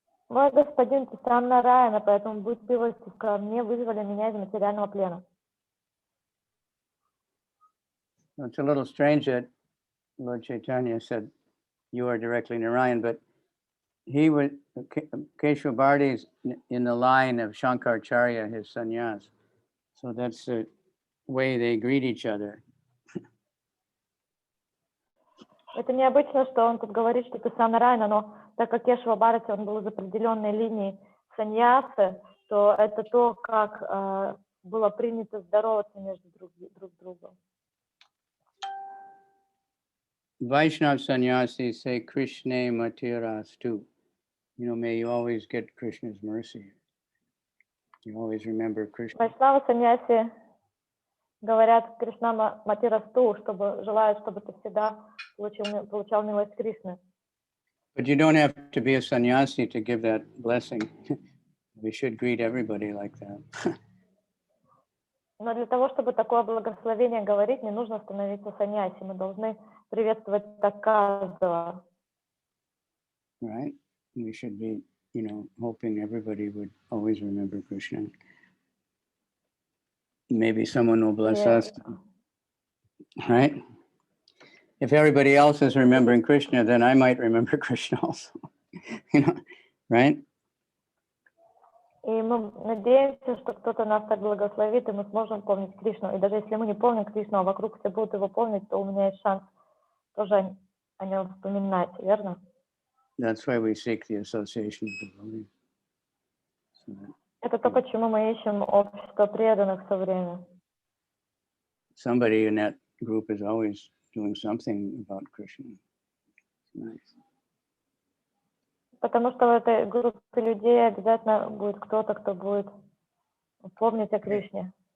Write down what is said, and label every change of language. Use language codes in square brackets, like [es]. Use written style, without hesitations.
[ru] Мой господин, ты сам Нараяна, поэтому будь милостив ко мне, вызвали меня из материального плена. [en] It's a little strange that Lord Chaitanya said you are directly Narayan, but he was Keshava Bharti is in the line of Shankaracharya, his sannyas. So that's the way they greet each other. [ru] Это необычно, что он тут говорит, что ты сам Нараяна, но так как Кешава Бхарати, он был из определенной линии саньясы, то это то, как было принято здороваться между друг другом. [en] Vaishnava sannyasis say Krishna matirastu. May you always get Krishna's mercy. You always remember Krishna. [ru] Вайшнава саньяси говорят Кришна матирасту, чтобы желают, чтобы ты всегда получал милость Кришны. [en] But you don't have to be a sannyasi to give that blessing. We should greet everybody like that. [ru] Но для того, чтобы такое благословение говорить, не нужно становиться саньяси. Мы должны приветствовать так каждого. [en] Right? We should be, hoping everybody would always remember Krishna. Maybe someone will bless us. Right? If everybody else is remembering Krishna, then I might remember Krishna also. Right? [ru] И мы надеемся, что кто-то нас так благословит, и мы сможем помнить Кришну. И даже если мы не помним Кришну, а вокруг все будут его помнить, то у меня есть шанс тоже о нем вспоминать, верно? [en] That's why we seek the association of devotees. [ru] Это то, почему мы ищем общество преданных все время. [en] Somebody in that group is always doing something about Krishna. Nice. [ru] Потому что в этой группе людей обязательно будет кто-то, кто будет помнить о Кришне.